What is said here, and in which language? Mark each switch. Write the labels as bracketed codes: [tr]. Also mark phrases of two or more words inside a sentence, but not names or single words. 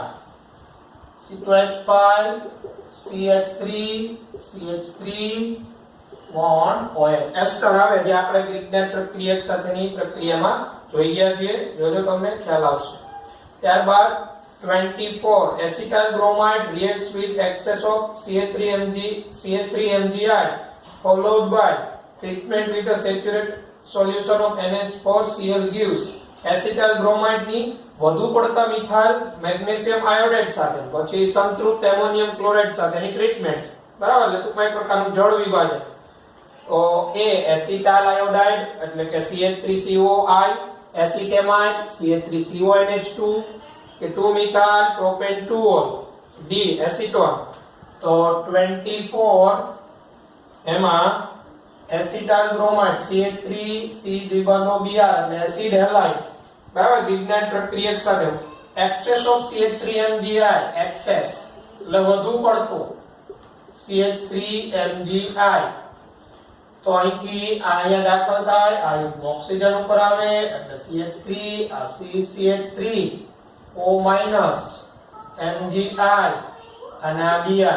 [gu] C2H5 CH3 CH3 બોન્ડ OH એસ્ટર આવે જે આપણે ગ્લિગ્નાટ પ્રક્રિયક સાથેની પ્રક્રિયામાં જોઈ ગયા છીએ. જોજો તમને ખ્યાલ આવશે. ત્યારબાદ 24 એસિટાઇલ બ્રોમાઇડ [en] reacts with excess of CH3MgI followed by treatment with a saturated solution of NH4Cl gives [gu] એસિટાઇલ બ્રોમાઇડ ની વધુ પડતા મિથાઇલ મેગ્નેશિયમ આયોડાઇડ સાથે પછી સંતૃપ્ત એમોનિયમ ક્લોરાઇડ સાથેની ટ્રીટમેન્ટ. બરાબર, એટલે ટૂંકમાં એક પ્રકારનું જળ વિભાજન. તો A એસિટાઇલ આયોડાઇડ એટલે કે CH3COI, એસિટેમાઇડ CH3CONH2 કે 2 મિથાઇલ પ્રોપેન 2ol. D એસિટોન. તો 24 એમાં એસિટાઇલ બ્રોમાઇડ CH3C દ્વિબંધો Br એટલે એસિડ હેલાઇડ. બરાબર, ગ્લિગ્નાટ પ્રક્રિયક સાથે [en] excess of CH3MgI excess [gu] એટલે વધુ પડતો CH3MgI. તો અહીંથી અહીંયા દાખલ થાય આ ઓક્સિજન ઉપર આવે એટલે CH3 આ CH3 O- MgI અને આ Br.